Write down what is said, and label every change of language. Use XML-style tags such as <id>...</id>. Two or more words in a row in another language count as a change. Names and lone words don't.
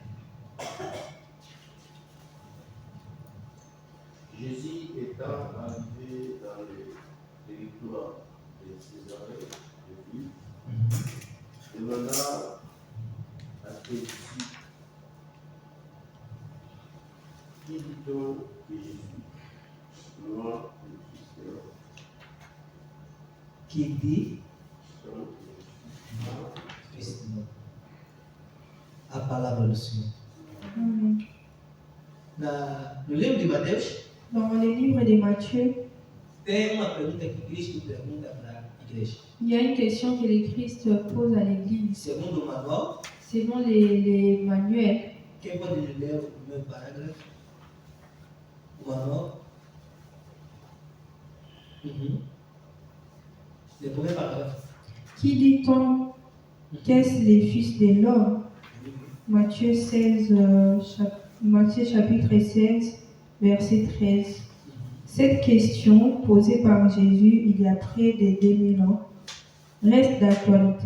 <fr>Jésus étant arrivé dans le territoire de Césarée de Philippe, demanda à ses disciples, qui dit-on que je suis? Moi, le Fils de l'homme. Qui dit Donc, je suis moi.</fr> <pt>a palavra do Senhor. Amen. No livro de Mateus,</pt> <fr>Dans le livre de Matthieu,</fr> <pt>tem uma pergunta que Cristo pergunta para a igreja.</pt> <fr>il y a une question que le Christ pose à l'Église.</fr> <pt>Segundo o manual,</pt> <fr>Selon les manuels,</fr> <pt>quem pode ler o primeiro parágrafo? O manual?</pt> <fr>Le premier paragraphe. qui dit-on qu'est-ce les fils de l'homme? Matthieu 16, Matthieu chapitre 16, verset 13. Cette question, posée par Jésus il y a près de 2000 ans, reste d'actualité.</fr>